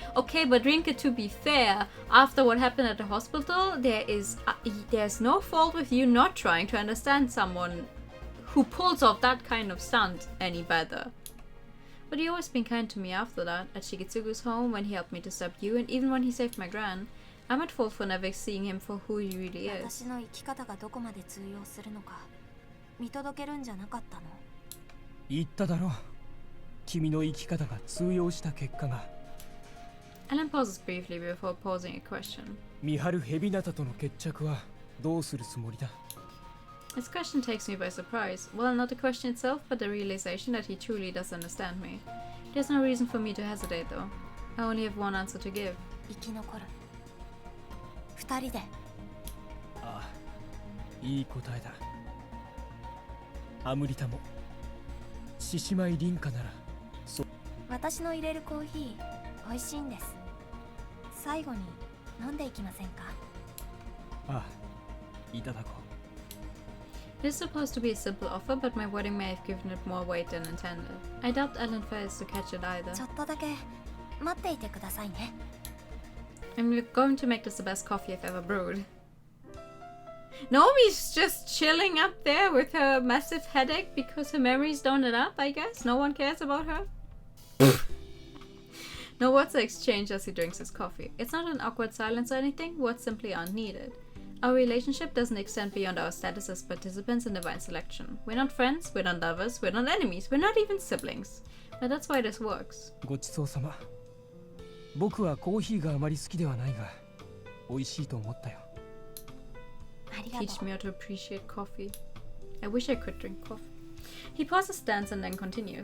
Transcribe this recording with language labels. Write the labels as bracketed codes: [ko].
[en] Okay, but Rinke, to be fair, after what happened at the hospital, there's no fault with you not trying to understand someone who pulls off that kind of stunt any better. But he always been kind to me after that, at Shigitsugu's home, when he helped me to stop you, and even when he saved my gran. I'm at fault for never seeing him for who he really is. [ja] 私の生き方がどこまで通用するのか見届けるんじゃなかったの？言っただろう。君の生き方が通用した結果が。 [en] Alan pauses briefly before posing a question. [ja] 見張るヘビナタとの決着はどうするつもりだ？ [en] His question takes me by surprise. Well, not the question itself, but the realization that he truly does understand me. There's no reason for me to hesitate, though. I only have one answer to give. [ja] 生き残る。二人で。ああ、いい答えだ。アムリタも獅子舞凛花ならそう。私の入れるコーヒー美味しいんです。最後に飲んでいきませんか？ああ、いただこ [en] It is supposed to be a simple offer, but my wedding may have given it more weight than intended. I doubt Ellen fails to catch it either. [ja] ちょっとだけ待っていてくださいね。 [en] I'm going to make this the best coffee I've ever brewed. Naomi's just chilling up there with her massive headache because her memories don't add up, I guess. No one cares about her. No words are exchanged as he drinks his coffee. It's not an awkward silence or anything, words simply aren't needed. Our relationship doesn't extend beyond our status as participants in divine selection. We're not friends, we're not lovers, we're not enemies, we're not even siblings. But that's why this works. [ja] う。ごちそうさま。僕はコーヒーがあまり好きではないが、美味しいと思ったよ。ありがと [en] Teach [ja] う。 [en] me how to appreciate coffee. I wish I could drink coffee. He pauses, stands, and then continues.